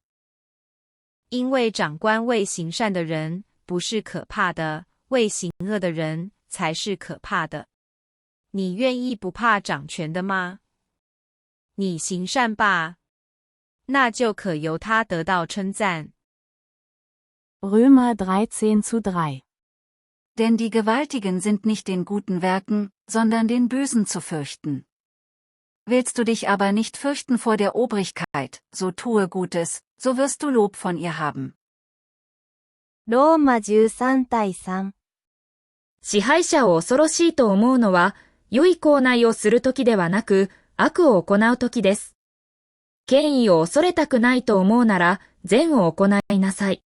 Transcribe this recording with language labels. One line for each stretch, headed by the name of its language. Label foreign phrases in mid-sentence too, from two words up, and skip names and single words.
Chinese: 因为长官为行善的人不是可怕的，为行恶的人才是可怕的。你愿意不怕掌权的吗？你行善吧，那就可由他得到称赞。
German: Römer 13:3. Denn die Gewaltigen sind nicht den guten Werken, sondern den Bösen zu fürchten. Willst du dich aber nicht fürchten vor der Obrigkeit, so tue Gutes, so wirst du Lob von ihr haben.
Japanese: ローマ13:3。支配者を恐ろしいと思うのは、良い行いをするときではなく、悪を行うときです。権威を恐れたくないと思うなら、善を行いなさい。